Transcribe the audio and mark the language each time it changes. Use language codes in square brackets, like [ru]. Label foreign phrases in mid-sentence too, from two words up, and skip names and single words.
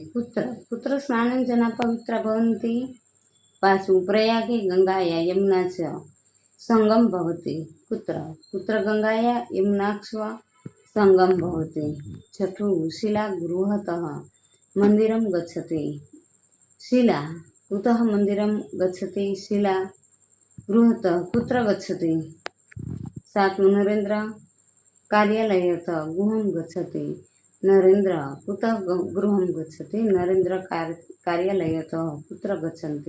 [sa] કુત્ર સ્નાને જના પવિત્રા ભવન્તિ. પાંચમું પ્રયાગે ગંગાયા યમુના ચ સંગમ ભવતિ. કુત્ર ગંગાયા યમુનાક્ષ સંગમ ભવતિ. છઠ્ઠું શિલા ગૃહતઃ મંદિરમ ગચ્છતિ. शिला कुतः मंदिरं गच्छति? शिला गृहतः कुत्र गच्छति? 7. नरेन्द्र कार्यालयतः गृहं गच्छति। नरेन्द्र कुतः गृहं गच्छति? नरेन्द्र कार्यालयतः कुत्र गच्छन्ति?